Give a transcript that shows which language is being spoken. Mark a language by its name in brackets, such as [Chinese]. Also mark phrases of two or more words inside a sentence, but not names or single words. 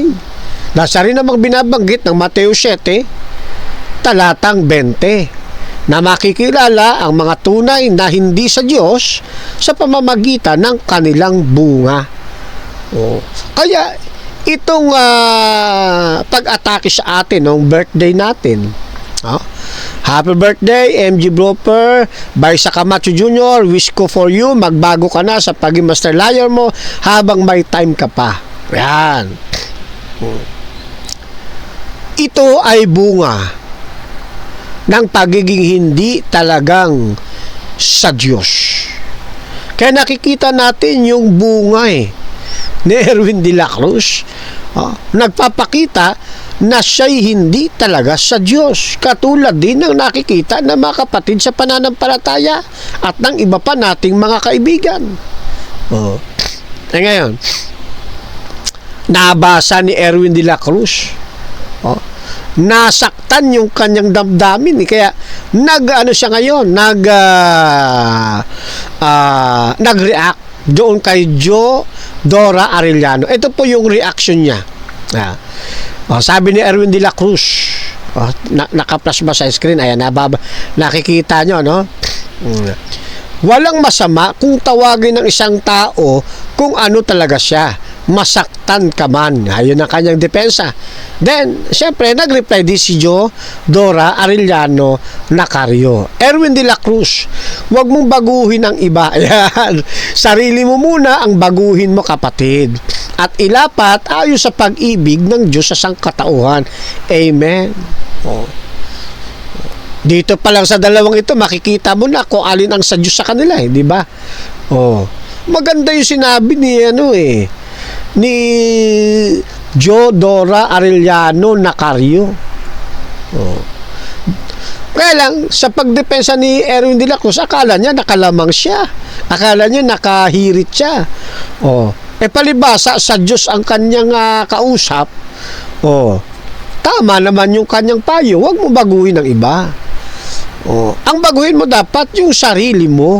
[Filipino] Nasa rin namang binabanggit ng Mateo 7, talatang 20, na makikilala ang mga tunay na hindi sa Diyos sa pamamagitan ng kanilang bunga. Kaya itong pag-atake sa atin ng birthday natin, [English] happy birthday [Filipino] MG Bloper Baisa Camacho Jr. Wish ko [English] for you, [Filipino] magbago ka na sa pagiging [English] master liar [Filipino] mo habang may time ka pa. Yan. Ito ay bunga ng pagiging hindi talagang sa Diyos. Kaya nakikita natin yung bunga ni Erwin de la Cruz. Nagpapakita na siya'y hindi talaga sa Diyos. Katulad din ng nakikita ng mga kapatid sa pananampalataya at ng iba pa nating mga kaibigan. Ngayon, nabasa ni Erwin de la Cruz. Nasaktan yung kanyang damdamin. Kaya nag-ano siya ngayon, nag-react doon kay Jo Dora Arellano. Ito po yung reaction niya. Sabi ni Erwin de la Cruz, naka-flash ba sa screen? Ayan, nakikita nyo, no? Walang masama kung tawagin ng isang tao kung ano talaga siya. Masaktan ka man. Ayun ang kanyang depensa. Then, syempre, nag-reply din si Jo Dora Arellano Nacario. Erwin de la Cruz, huwag mong baguhin ang iba. Ayan. Sarili mo muna ang baguhin mo, kapatid. At ilapat ayon sa pag-ibig ng Diyos sa sangkatauhan. Amen. Dito pa lang sa dalawang ito, makikita mo na kung alin ang sa Diyos sa kanila, di ba? Maganda yung sinabi ni Jo Dora Arellano Nacario. Kaya lang, sa pagdepensa ni Erwin de la Cruz, akala niya nakalamang siya. Akala niya nakahirit siya. Palibasa sa Diyos ang kanyang kausap. Tama naman yung kanyang payo. Huwag mo baguhin ang iba. Ang baguhin mo dapat yung sarili mo.